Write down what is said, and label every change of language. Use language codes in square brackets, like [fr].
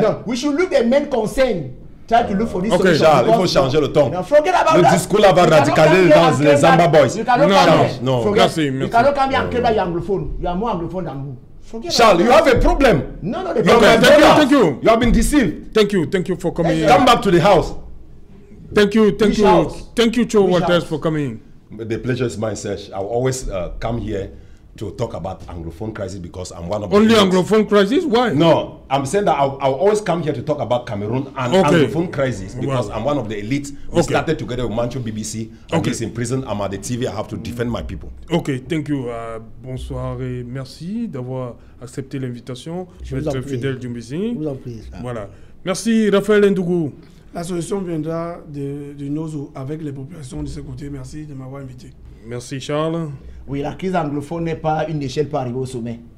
[en] No, we should look the men concern. Try to look for this solution. [fr] Charles, il faut changer le ton. Le discours là va radicaliser dans les Zamba Boys. Non, merci. [en] You cannot come here and claim that you are anglophone. You are more anglophone than who? Charles, you have a problem. No, Thank you. You have been deceived. Thank you for coming. Come back to the house. Thank you, Cho Walters, for coming. The pleasure is mine, Serge. I will always come here to talk about Anglophone crisis because I'm one of the Only Anglophone crisis? Why? No, I'm saying that I'll always come here to talk about Cameroon and Anglophone crisis because I'm one of the elite. We started together with Mancho BBC. He's in prison. I'm at the TV. I have to defend my people. Okay, thank you. [fr] Bonsoir et merci d'avoir accepté l'invitation. Je vais être fidèle du Mbisi. Je vous en prie. Voilà. Merci, Raphaël Ndougou. La solution viendra du Nozo avec les populations de ce côté. Merci de m'avoir invité. Merci, Charles. Oui, la crise anglophone n'est pas une échelle pour arriver au sommet.